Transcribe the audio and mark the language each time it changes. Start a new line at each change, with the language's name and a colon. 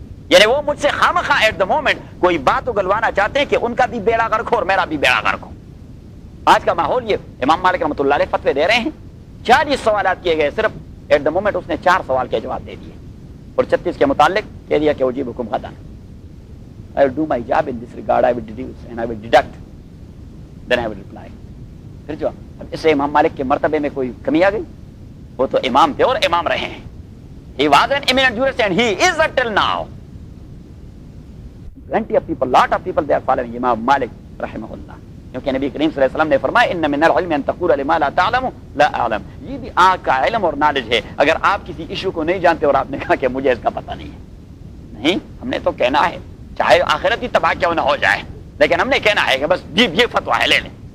Urdu: یعنی وہ مجھ سے خامخواہ
English: at the moment
Urdu: کوئی بات اگلوانا چاہتے ہیں کہ ان کا بھی بیڑا غرق ہو اور میرا بھی بیڑا غرق ہو. آج کا ماحول یہ. امام مالک رحمۃ اللہ علیہ فتوی دے رہے ہیں، 40 سوالات کیے گئے، صرف
English: at the moment
Urdu: اس نے 4 سوال کے جواب دے دیے اور 36 کے متعلق کہہ دیا کہ اجیب حکم خدا.
English: I will do my job in this regard, I will deduce and I will deduct, then I will reply.
Urdu: پھر جو اب اس سے امام مالک کے مرتبے میں کوئی کمی آ گئی؟ وہ تو امام تھے اور امام رہے ہیں.
English: He was an eminent jurist and he is until now. Plenty of people, lot of people, they are following Imam Malik رحمہ اللہ.
Urdu: کیونکہ نبی کریم صلی اللہ علیہ وسلم نے فرمایا
Arabic: ان من العلم ان تقول لما لا تعلم لا اعلم.
Urdu: یہ بھی آپ کا علم اور نالج ہے اگر آپ کسی ایشو کو نہیں جانتے اور آپ نے کہا کہ مجھے اس کا پتہ نہیں ہے. نہیں، ہم نے تو کہنا ہے چاہے آخرت ہی تباہ کیوں نہ ہو جائے، لیکن ہم نے کہنا ہے کہ بس یہ فتویٰ ہے لے لیں.